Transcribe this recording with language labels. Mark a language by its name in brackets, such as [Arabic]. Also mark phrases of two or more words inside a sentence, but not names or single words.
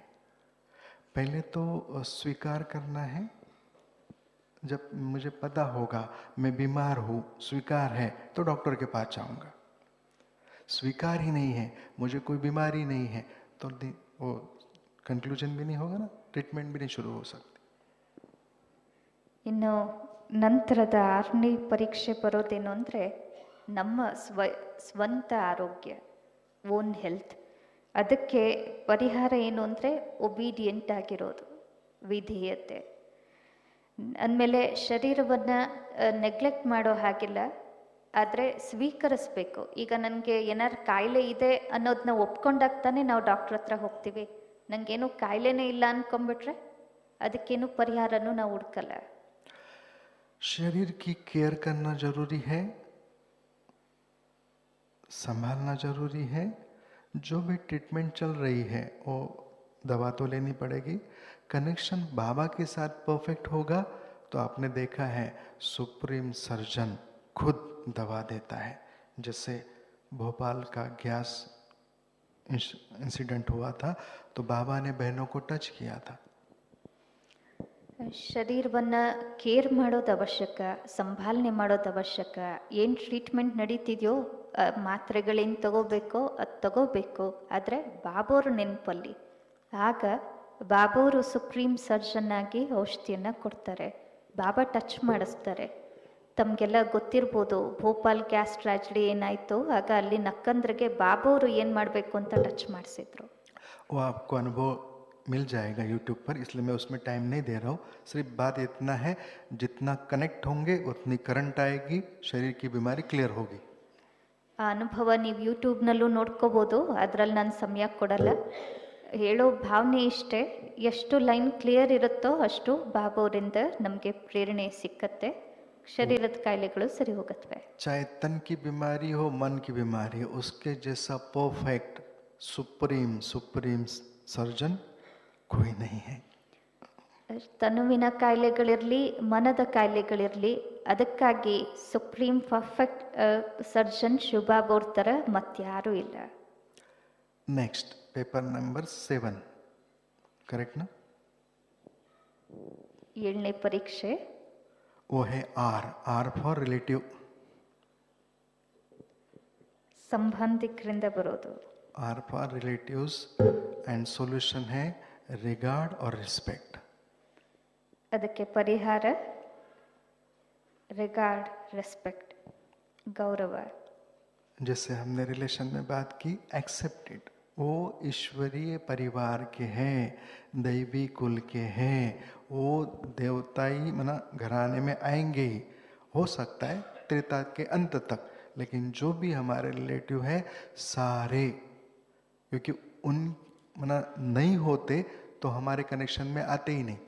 [Hindi] पहले तो स्वीकार करना है. जब मुझे पता होगा मैं बीमार हूँ, स्वीकार है, तो डॉक्टर के पास जाऊँगा. स्वीकार ही नहीं है, मुझे कोई बीमारी नहीं है, तो वो कंक्लूजन भी नहीं होगा ना, ट्रीटमेंट भी नहीं शुरू हो सकती. [Kannada] ಇನ್ನು ನಂತರದ 6ನೇ ಪರೀಕ್ಷೆ ಬರೋದೇನು ಅಂದರೆ ನಮ್ಮ ಸ್ವಂತ ಆರೋಗ್ಯ, [English] own health. [Kannada] ಅದಕ್ಕೆ ಪರಿಹಾರ ಏನು ಅಂದರೆ ಒಬೀಡಿಯಂಟ್ ಆಗಿರೋದು, ವಿಧೇಯತೆ. ಅಂದಮೇಲೆ ಶರೀರವನ್ನು ನೆಗ್ಲೆಕ್ಟ್ ಮಾಡೋ ಹಾಗಿಲ್ಲ, ಆದರೆ ಸ್ವೀಕರಿಸ್ಬೇಕು. ಈಗ ನನಗೆ ಏನಾರು ಕಾಯಿಲೆ ಇದೆ ಅನ್ನೋದನ್ನ ಒಪ್ಕೊಂಡಾಗ್ತಾನೆ ನಾವು ಡಾಕ್ಟ್ರ್ ಹತ್ರ ಹೋಗ್ತೀವಿ. ನನಗೇನು ಕಾಯಿಲೆನೇ ಇಲ್ಲ ಅಂದ್ಕೊಂಡ್ಬಿಟ್ರೆ ಅದಕ್ಕೇನು ಪರಿಹಾರನೂ ನಾವು ಹುಡ್ಕಲ್ಲ. [Hindi] शरीर की केयर करना जरूरी है, संभालना जरूरी है. जो भी ट्रीटमेंट चल रही है वो दवा तो लेनी पड़ेगी. कनेक्शन बाबा के साथ परफेक्ट होगा तो आपने देखा है [English] supreme surgeon [Hindi] खुद दवा देता है. जैसे भोपाल का [English] gas incident [Hindi] हुआ था तो बाबा ने बहनों को टच किया था. [Kannada] ಶರೀರವನ್ನು ಕೇರ್ ಮಾಡೋದು ಅವಶ್ಯಕ, ಸಂಭಾಲನೆ ಮಾಡೋದು ಅವಶ್ಯಕ. ಏನು ಟ್ರೀಟ್ಮೆಂಟ್ ನಡೀತಿದೆಯೋ ಮಾತ್ರೆಗಳೇನು ತಗೋಬೇಕೋ ಅದು ತಗೋಬೇಕು, ಆದರೆ ಬಾಬೋರು ನೆನಪಲ್ಲಿ. ಆಗ ಬಾಬೋರು [English] supreme surgeon [Kannada] ಆಗಿ ಔಷಧಿಯನ್ನು ಕೊಡ್ತಾರೆ, ಬಾಬಾ ಟಚ್ ಮಾಡಿಸ್ತಾರೆ. ತಮಗೆಲ್ಲ ಗೊತ್ತಿರ್ಬೋದು ಭೋಪಾಲ್ [English] gas tragedy [Kannada] ಏನಾಯಿತು, ಆಗ ಅಲ್ಲಿ ನಕ್ಕಂದ್ರಿಗೆ ಬಾಬೋರು ಏನು ಮಾಡಬೇಕು ಅಂತ ಟಚ್ ಮಾಡಿಸಿದ್ರು. [Hindi] वो आपको अनुभव मिल जाएगा यूट्यूब पर, इसलिए मैं उसमें टाइम नहीं दे रहा हूँ. सिर्फ बात इतना है जितना कनेक्ट होंगे उतनी करंट आएगी, शरीर की बीमारी क्लियर होगी. [Kannada] ಆ ಅನುಭವ ನೀವು ಯೂಟ್ಯೂಬ್ನಲ್ಲೂ ನೋಡ್ಕೋಬೋದು, ಅದರಲ್ಲಿ ನಾನು ಸಮಯ ಕೊಡಲ್ಲ. ಹೇಳೋ ಭಾವನೆ ಇಷ್ಟೇ, ಎಷ್ಟು [English] line clear [Kannada] ಇರುತ್ತೋ ಅಷ್ಟು ಬಾಬೋರಿಂದ ನಮಗೆ ಪ್ರೇರಣೆ ಸಿಕ್ಕತ್ತೆ. ಶರೀರದ ಕಾಯಿಲೆಗಳು ಸರಿ ಹೋಗುತ್ತವೆ. [Hindi] चाहे तन की बीमारी हो, मन की बीमारी हो, उसके जैसा [English] perfect supreme surgeon [Hindi] कोई नहीं है. [Kannada] ತನುವಿನ ಕಾಯಿಲೆಗಳಿರಲಿ, ಮನದ ಕಾಯಿಲೆಗಳಿರಲಿ, ಅದಕ್ಕಾಗಿ [English] supreme perfect surgeon [Kannada] ಶುಭಾಬೋರ್ ಥರ ಮತ್ತಾರೂ ಇಲ್ಲ. [English] next paper number 7, correct na? [Kannada] 7ನೇ ಪರೀಕ್ಷೆ [Hindi] वो है [English] R for relative. [Kannada] ಸಂಬಂಧಿಕರಿಂದ ಬರೋದು. [English] R for relatives and solution है regard और respect. [Kannada] ಅದಕ್ಕೆ ಪರಿಹಾರ [English] regard, respect, [Kannada] ಗೌರವ. [Hindi] जैसे हमने रिलेशन में बात की, एक्सेप्टेड, वो ईश्वरीय परिवार के हैं, दैवी कुल के हैं, वो देवताई मना घराने में आएंगे ही, हो सकता है त्रेता के अंत तक, लेकिन जो भी हमारे रिलेटिव हैं सारे, क्योंकि उन मना नहीं होते तो हमारे कनेक्शन में आते ही नहीं.